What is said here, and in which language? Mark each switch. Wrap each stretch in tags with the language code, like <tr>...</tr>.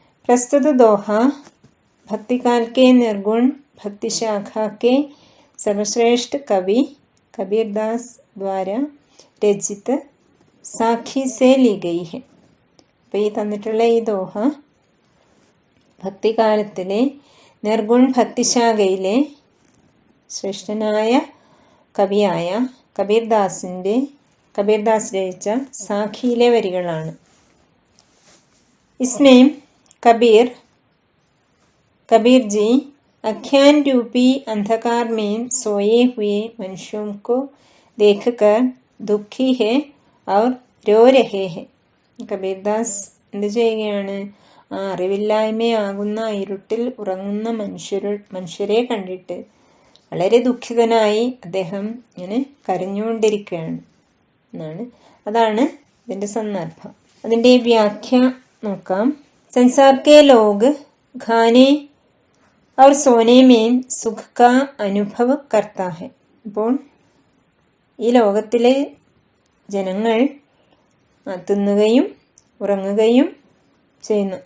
<hi>प्रस्तुत दोहा भक्तिकाल के निर्गुण भक्ति शाखा के सर्वश्रेष्ठ कवि कबीरदास द्वारा रचित സാഖി സേ ലി ഗയി ഹെ.</hi> <ml>അപ്പോൾ ഈ തന്നിട്ടുള്ള ഈ ദോഹ ഭക്തികാലത്തിലെ നിർഗുൺ ഭക്തിശാഖയിലെ ശ്രേഷ്ഠനായ കവിയായ കബീർദാസ് രചിച്ച സാഖിയിലെ വരികളാണ്.</ml> <hi>इसमें कबीर जी अज्ञान रूपी अंधकार में सोए हुए मनुष्यों को देखकर दुखी है और रो रहे हैं.</hi> <ml>കബീർദാസ് എന്ത് ചെയ്യുകയാണ്? അറിവില്ലായ്മയാകുന്ന ഇരുട്ടിൽ ഉറങ്ങുന്ന മനുഷ്യരെ കണ്ടിട്ട് വളരെ ദുഃഖിതനായി അദ്ദേഹം ഇങ്ങനെ കരഞ്ഞുകൊണ്ടിരിക്കുകയാണ് എന്നാണ്. അതാണ് ഇതിൻ്റെ സന്ദർഭം. അതിൻ്റെ വ്യാഖ്യ നോക്കാം.</ml> <hi>संसार के लोग खाने और सोने में सुख का अनुभव करता है.</hi> <ml>അപ്പോൾ ഈ ലോകത്തിലെ ജനങ്ങൾ തിന്നുകയും ഉറങ്ങുകയും ചെയ്യുന്നു.</ml>